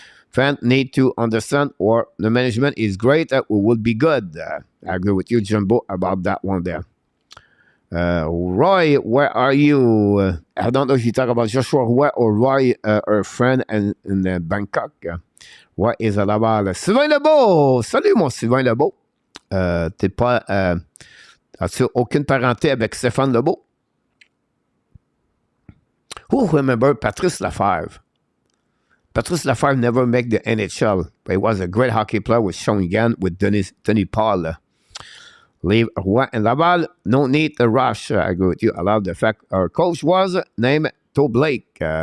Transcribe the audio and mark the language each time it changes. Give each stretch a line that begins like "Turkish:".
English: Fans need to understand or the management is great. We will be good. I agree with you, Jumbo, about that one there. Roy, where are you? I don't know if you talk about Joshua Roy or Roy, our friend in Bangkok. Roy is à Laval. Sylvain Lebeau!
French: Salut, mon Sylvain Lebeau. T'es pas... as-tu aucune parenté avec Stéphane Lebeau?
English: Who remember Patrice Lefebvre? Patrice Lefebvre never made the NHL, but he was a great hockey player with Shawinigan, with Tony Paul. Leave Roy and Laval. No need to rush. I agree with you. I love the fact our coach was named To Blake.